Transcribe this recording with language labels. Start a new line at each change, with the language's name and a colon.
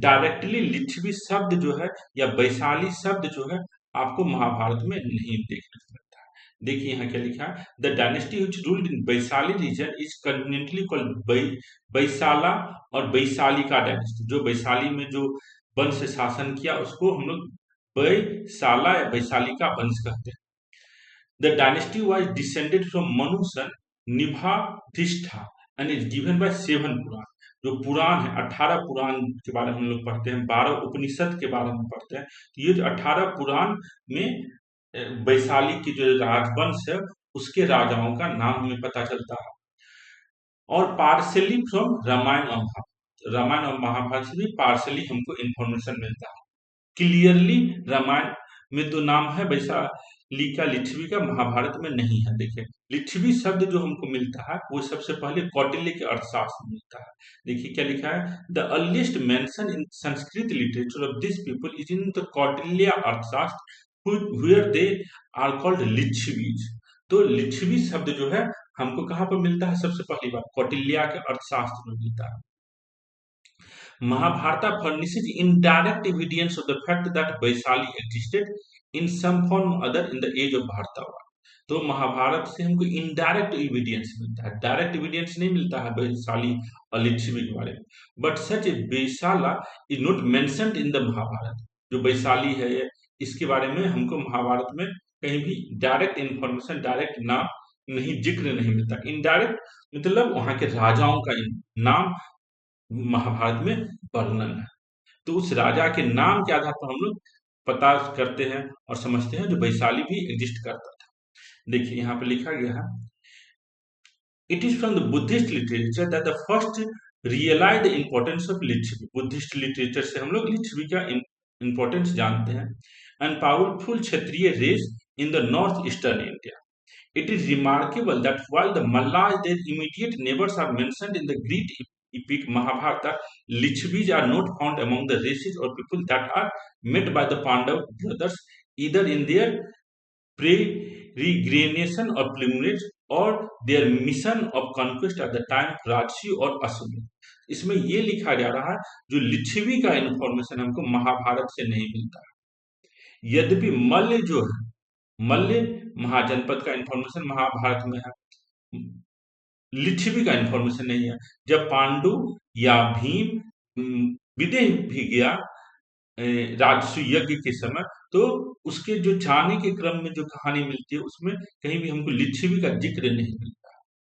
Hindi: Directly Licchavi शब्द जो है या वैशाली शब्द जो है आपको महाभारत में नहीं देखने को मिलता है। देखिए यहाँ क्या लिखा है,
English: The dynasty which ruled in Vaishali region is conveniently called Vaishala और Vaishalika dynasty.
Hindi: जो वैशाली में जो वंश शासन किया उसको हम लोग वैशाला या वैशालिका वंश कहते हैं।
English: The dynasty was descended from Manu son Nibhatishtha and is given by 7 Purana.
Hindi: जो पुराण है 18 पुराण के बारे में हम लोग पढ़ते हैं, 12 उपनिषद के बारे में पढ़ते हैं। तो ये जो 18 पुराण में वैशाली की जो राजवंश है उसके राजाओं का नाम हमें पता चलता है। और
English: partly from
Hindi: रामायण और महाभारत, रामायण और महाभारत से भी पार्सली हमको इंफॉर्मेशन मिलता है। क्लियरली रामायण में तो नाम है वैशाली का, लिच्छवी का महाभारत में नहीं है। देखिए लिच्छवी शब्द जो हमको मिलता है वो सबसे पहले कौटिल्य के अर्थशास्त्र में मिलता है। देखिए क्या लिखा है,
English: The earliest mention in Sanskrit literature of this people is in the Kautilya Arthashastra where they are called Licchavis.
Hindi: तो लिच्छवी शब्द जो है हमको कहाँ पर मिलता है, सबसे पहली बार कौटिल्य के अर्थशास्त्र में मिलता है।
English: Mahabharata furnishes indirect evidence of the fact that Vaishali existed in some form or other in the age of Bharatavar।
Hindi: तो महाभारत से हमको इनडायरेक्ट एविडेंस मिलता है, डायरेक्ट एविडेंस नहीं मिलता है वैशाली और लिच्छवी के बारे में।
English: But such Vaishala is not mentioned in the Mahabharata.
Hindi: जो वैशाली है इसके बारे में हमको महाभारत में कहीं भी डायरेक्ट इंफॉर्मेशन, डायरेक्ट नाम नहीं, जिक्र नहीं मिलता। इनडायरेक्ट मतलब वहां के राजाओं का नाम महाभारत में वर्णन है। तो उस राजा के नाम के आधार पर हम लोग पता करते हैं और समझते हैं जो वैशाली भी एग्जिस्ट करता था। देखिए यहाँ पे लिखा गया है,
English: It is from the Buddhist literature that the first realise the importance of Licchavi.
Hindi: Buddhist literature से हम लोग लिच्छवी का इम्पोर्टेंस जानते हैं।
English: And powerful Kshatriya race in the north eastern India. It is remarkable that while the Mallas, their immediate neighbors, are mentioned in the Greek epic Mahabharata, lichvis are not found among the races or people that are met by the Pandav brothers either in their peregrination or pilgrimage or their mission of conquest at the time of Rajसी और अश्वमेध।
Hindi: इसमें ये लिखा जा रहा है जो लिच्छवी का इंफॉर्मेशन हमको महाभारत से नहीं मिलता है। यद्यपि मल्ल जो है, मल्ल महाजनपद का इंफॉर्मेशन महाभारत में है, लिच्छवी का इंफॉर्मेशन नहीं है। जब पांडु या भीम विदेह भी गया राजसूय यज्ञ के समय, तो उसके जो जाने के क्रम में जो कहानी मिलती है उसमें कहीं भी हमको लिच्छवी का जिक्र नहीं मिलता।